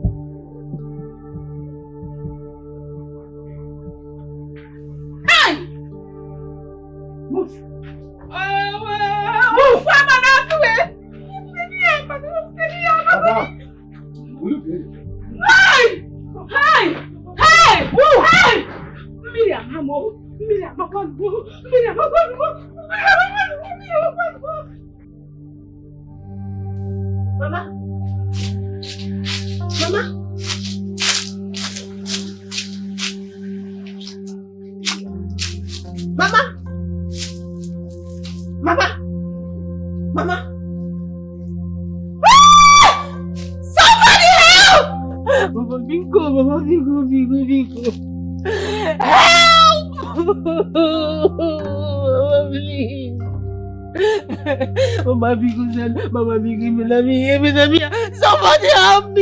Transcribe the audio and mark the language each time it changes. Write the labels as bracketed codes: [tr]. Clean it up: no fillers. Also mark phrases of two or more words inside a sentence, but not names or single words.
[en] Hey! Move. Move! Come on out the way! Madam. Will you be? Hey! Hey! Hey! Move! Hey! Miriam, Mamo. Miriam, Mamo. Miriam, Mamo. Mama? Mama? Mama? Mama? Mama? Somebody help! [ig] Mama Biko, Mama Biko, Biko, Biko. [en] Help! Mama, please. [ig] Mama Biko said, Mama Biko, [en] somebody help me.